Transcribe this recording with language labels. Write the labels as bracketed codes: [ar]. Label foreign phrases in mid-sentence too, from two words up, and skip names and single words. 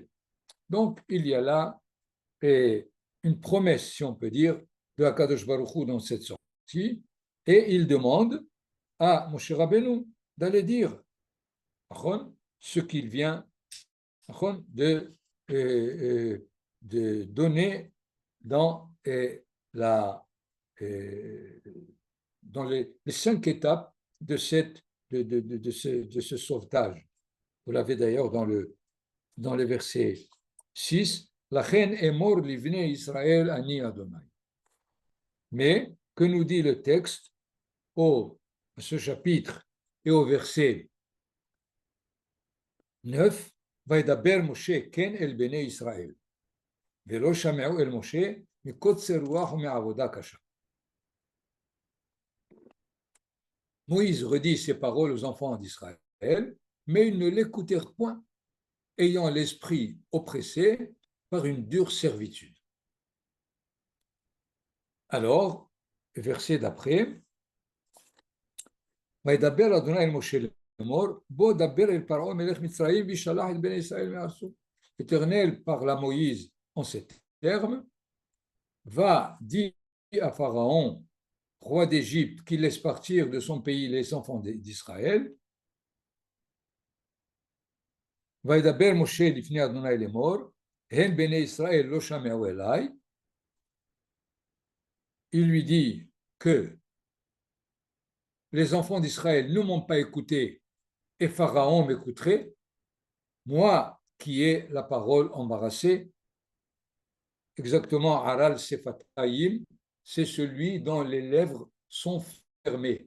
[fr] Donc, il y a là une promesse, si on peut dire, de [he] הקדוש ברוך הוא [fr] dans cette sortie, et il demande à [he] משה רבנו [fr] d'aller dire ce qu'il vient de donner dans dans les 5 étapes de cette de ce sauvetage. Vous l'avez d'ailleurs dans le verset 6. [he] לכן אמר לבני ישראל אני ה. [fr] Mais, que nous dit le texte à ce chapitre et au verset 9, [he] וידבר משה כן אל בני ישראל. ולא שמעו אל משה מקצר רוח ומעבדה קשה. [fr] Moïse redit ces paroles aux enfants d'Israël, mais ils ne l'écoutèrent point, ayant l'esprit oppressé par une dure servitude. Alors, verset d'après, [he] וידבר ה' אל משה לאמור, בוא דבר אל פרעה מלך מצרים וישלח את בני ישראל מארצו. [fr] L'Éternel parle à Moïse en ces termes, va dire à Pharaon, roi d'Égypte, qu'il laisse partir de son pays les enfants d'Israël. [he] וידבר משה לפני אדוני לאמור, הן בני ישראל לא שמעו אליי. [fr] Il lui dit que les enfants d'Israël ne m'ont pas écouté et Pharaon m'écouterait, moi qui ai la parole embarrassée, exactement [he] ערל שפתים, [fr] c'est celui dont les lèvres sont fermées.